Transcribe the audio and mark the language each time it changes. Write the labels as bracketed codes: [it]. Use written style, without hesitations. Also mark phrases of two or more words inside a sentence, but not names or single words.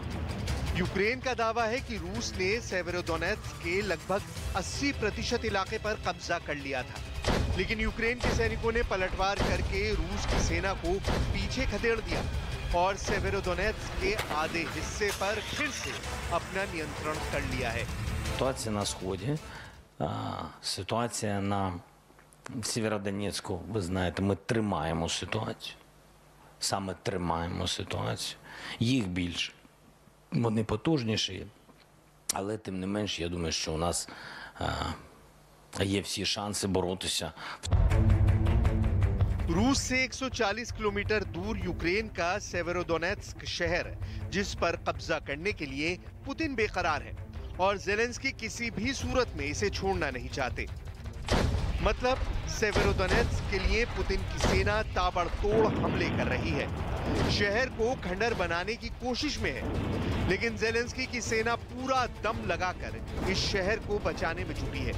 [hi] यूक्रेन का दावा है कि रूस ने सेवेरोडोनेत्स्क के लगभग 80% इलाके पर कब्जा कर लिया था, लेकिन यूक्रेन के सैनिकों ने पलटवार करके रूस की सेना को पीछे खदेड़ दिया और सेवेरोडोनेत्स्क के आधे हिस्से पर फिर से अपना नियंत्रण कर लिया है। [uk] Ситуація на Сході, ситуація на Сєвєродонецьку, ви знаєте, ми тримаємо ситуацію. Саме тримаємо ситуацію. Їх більше. Вони потужніші, але тим не менш, я думаю, що у нас є всі шанси боротися. [hi] रूस से 140 किलोमीटर दूर यूक्रेन का सेवेरोडोनेत्स्क शहर, जिस पर कब्जा करने के लिए पुतिन बेकरार है। और ज़ेलेंस्की किसी भी सूरत में इसे छोड़ना नहीं चाहते। मतलब सेवेरोडोनेत्स्क के लिए पुतिन की सेना ताबड़तोड़ हमले कर रही है, शहर को खंडर बनाने की कोशिश में है, लेकिन ज़ेलेंस्की की सेना पूरा दम लगाकर इस शहर को बचाने में जुटी है।